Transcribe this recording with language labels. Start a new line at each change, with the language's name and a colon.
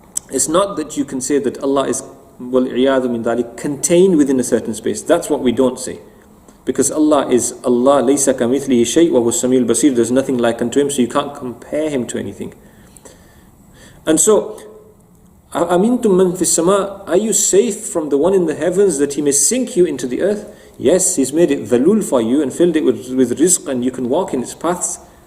English: It's not that you can say that Allah is
Arabic: وَالْعِيَاذُ مِنْ ذَلِكَ
English: contained within a certain space. That's what we don't say. Because Allah is Allah,
Arabic: لَيْسَ كَمِثْلِهِ شَيْءٍ وَهُوَ السَّمِيعُ الْبَصِيرُ.
English: There's nothing like unto Him, so you can't compare Him to anything. And so,
Arabic: أَمِنْتُم مَّن فِي السَّمَاءِ,
English: are you safe from the one in the heavens that He may sink you into the earth? Yes, He's made it dhalul for you and filled it with rizq, and you can walk in its paths.